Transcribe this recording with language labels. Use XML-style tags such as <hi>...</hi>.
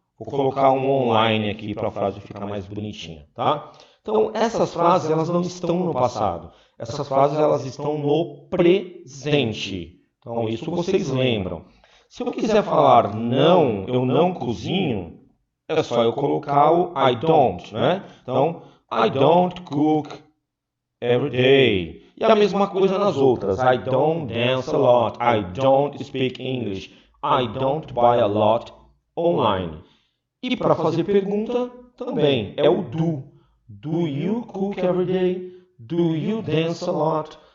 <pt>Vou colocar um online aqui para a frase ficar mais bonitinha, tá? Então essas frases elas não estão no passado, essas frases elas estão no presente. Então isso vocês lembram. Se eu quiser falar não, eu não cozinho, é só eu colocar o</pt> <en>I don't,</en> <pt>né?</pt> <en>Então, I don't cook every day.</en> <pt>E a mesma coisa nas outras.</pt> <en>I don't dance a lot. I don't speak English. I don't buy a lot online.</en> <pt>E para fazer pergunta, também é o do.</pt> <en>Do you cook every day? Do you dance a lot?</en>